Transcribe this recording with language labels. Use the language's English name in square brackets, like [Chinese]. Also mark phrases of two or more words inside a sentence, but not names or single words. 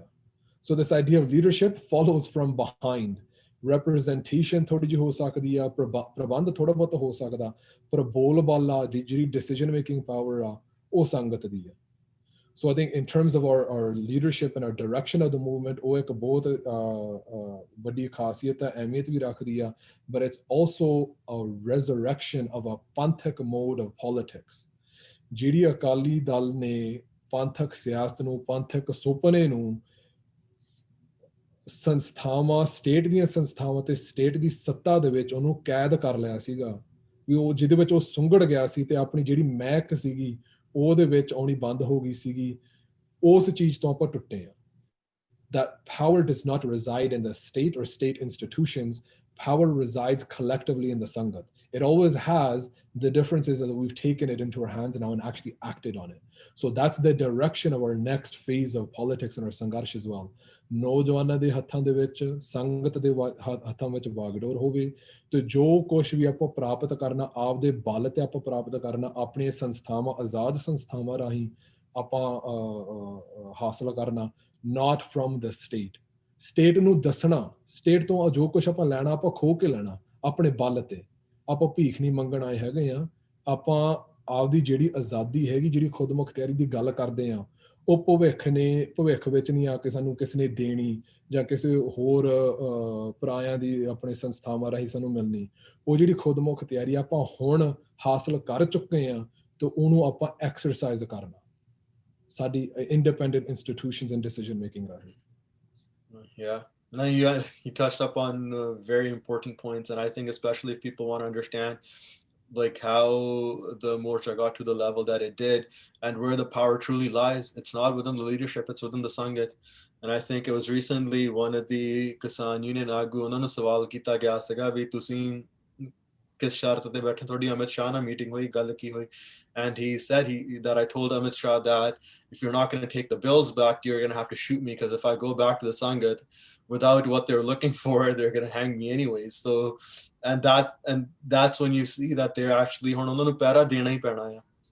[English] so this idea of leadership follows from behind. [Punjabi] ਰੈਪਰੈਜ਼ੈਂਟੇਸ਼ਨ ਥੋੜੀ ਜਿਹੀ ਹੋ ਸਕਦੀ ਆ, ਪ੍ਰਬੰਧ ਥੋੜਾ ਬਹੁਤ ਹੋ ਸਕਦਾ, ਪਰ ਬੋਲਬਾਲਾ ਜਿਹੜੀ [English] decision making power [Punjabi] ਆ ਉਹ ਸੰਗਤ ਦੀ ਆ। [English] So I think in terms of our leadership and our direction of the movement, [Punjabi] ਉਹ ਇੱਕ ਬਹੁਤ ਵੱਡੀ ਖਾਸੀਅਤ ਹੈ, ਅਹਿਮੀਅਤ ਵੀ ਰੱਖਦੀ ਆ, [English] but it's also a resurrection of a ਪੰਥਕ mode of politics। [Punjabi] ਜਿਹੜੀ ਅਕਾਲੀ ਦਲ ਨੇ ਪੰਥਕ ਸਿਆਸਤ ਨੂੰ, ਪੰਥਕ ਸੁਪਨੇ ਨੂੰ ਸੰਸਥਾਵਾਂ, ਸਟੇਟ ਦੀਆਂ ਸੰਸਥਾਵਾਂ ਤੇ ਸਟੇਟ ਦੀ ਸੱਤਾ ਦੇ ਵਿੱਚ ਉਹਨੂੰ ਕੈਦ ਕਰ ਲਿਆ ਸੀਗਾ, ਵੀ ਉਹ ਜਿਹਦੇ ਵਿੱਚ ਉਹ ਸੁੰਗੜ ਗਿਆ ਸੀ ਤੇ ਆਪਣੀ ਜਿਹੜੀ ਮਹਿਕ ਸੀਗੀ ਉਹਦੇ ਵਿੱਚ ਆਉਣੀ ਬੰਦ ਹੋ ਗਈ ਸੀਗੀ, ਉਸ ਚੀਜ਼ ਤੋਂ ਆਪਾਂ ਟੁੱਟੇ ਆ। [English] That power does not reside in the state or state institutions. Power resides collectively in the Sangat. It always has. The difference is that we've taken it into our hands now and actually acted on it. So that's the direction of our next phase of politics and our Sangarsh as well. [Punjabi] ਨੌਜਵਾਨਾਂ ਦੇ ਹੱਥਾਂ ਦੇ ਵਿੱਚ, ਸੰਗਤ ਦੇ ਹੱਥਾਂ ਵਿੱਚ ਵਾਗਡੋਰ ਹੋਵੇ ਤੇ ਜੋ ਕੁਛ ਵੀ ਆਪਾਂ ਪ੍ਰਾਪਤ ਕਰਨਾ ਆਪਦੇ ਬਲ ਤੇ ਆਪਾਂ ਪ੍ਰਾਪਤ ਕਰਨਾ, ਆਪਣੀਆਂ ਸੰਸਥਾਵਾਂ, ਆਜ਼ਾਦ ਸੰਸਥਾਵਾਂ ਰਾਹੀਂ ਆਪਾਂ ਹਾਸਲ ਕਰਨਾ, [English] not from the state। [Punjabi] ਸਟੇਟ ਨੂੰ ਦੱਸਣਾ, ਸਟੇਟ ਤੋਂ ਜੋ ਕੁਛ ਆਪਾਂ ਲੈਣਾ ਆਪਾਂ ਖੋਹ ਕੇ ਲੈਣਾ ਆਪਣੇ ਬਲ ਤੇ, ਆਪਾਂ ਭੀਖ ਨਹੀਂ ਮੰਗਣ ਆਏ ਹੈਗੇ ਆ, ਆਪਾਂ ਆਪਦੀ ਜਿਹੜੀ ਆਜ਼ਾਦੀ ਹੈਗੀ, ਜਿਹੜੀ ਖੁਦ ਮੁਖਤਿਆਰੀ ਦੀ ਗੱਲ ਕਰਦੇ ਆ, ਉਹ ਭਵਿੱਖ ਵਿੱਚ ਨਹੀਂ ਆ ਕੇ ਸਾਨੂੰ ਕਿਸੇ ਨੇ ਦੇਣੀ ਜਾਂ ਕਿਸੇ ਹੋਰ ਪਰਾਇਆਂ ਦੀ ਆਪਣੇ ਸੰਸਥਾਵਾਂ ਰਾਹੀਂ ਸਾਨੂੰ ਮਿਲਣੀ। ਉਹ ਜਿਹੜੀ ਖੁਦ ਮੁਖਤਿਆਰੀ ਆਪਾਂ ਹੁਣ ਹਾਸਲ ਕਰ ਚੁੱਕੇ ਆ ਤੇ ਉਹਨੂੰ ਆਪਾਂ ਐਕਸਰਸਾਈਜ਼ ਕਰਨਾ ਸਾਡੀ [English] independent institutions and decision making [Punjabi] ਰਾਹੀਂ। [English] Yeah, no, you touched up on very important points, and I think especially if people want to understand like how the Morcha got to the level that it did and where the power truly lies, it's not within the leadership, it's within the Sangat. And I think it was recently one of the Kisan Union [Punjabi] Agu ਉਹਨਾਂ ਨੂੰ ਸਵਾਲ ਕੀਤਾ ਗਿਆ ਸੀਗਾ ਵੀ ਤੁਸੀਂ ਕਿਸ ਸ਼ਰਤ ਤੇ ਬੈਠੇ, ਤੁਹਾਡੀ ਅਮਿਤ ਸ਼ਾਹ ਨਾਲ ਮੀਟਿੰਗ ਹੋਈ, ਗੱਲ ਕੀ ਹੋਈ, [English] and he said that I told Amit Shah that if you're not going to take the bills back, you're going to have to shoot me, because if I go back to the Sangat without what they're looking for, they're going to hang me anyways. So and that's when you see that they're actually [Punjabi] ਹੁਣ ਉਹਨਾਂ ਨੂੰ ਪਹਿਰਾ ਦੇਣਾ ਹੀ ਪੈਣਾ ਆ।